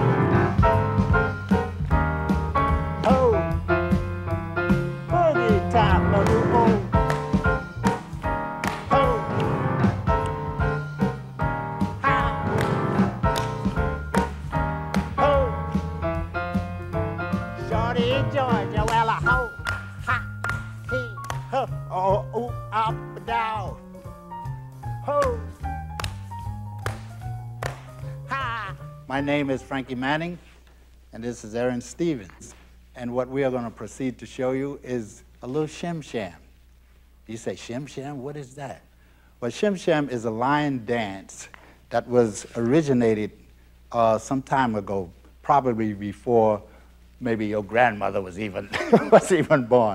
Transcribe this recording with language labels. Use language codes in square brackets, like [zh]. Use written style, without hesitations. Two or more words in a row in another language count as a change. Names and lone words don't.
[en] Oh, boogie time. Shorty, Georgia, well, ho, ha, he, ho, oh, ooh, up and down, ho, ha. My name is Frankie Manning, and this is Erin Stevens. And what we are going to proceed to show you is a little Shim Sham. You say, Shim Sham, what is that? Well, Shim Sham is a line dance that was originated some time ago, probably before maybe your grandmother was even born.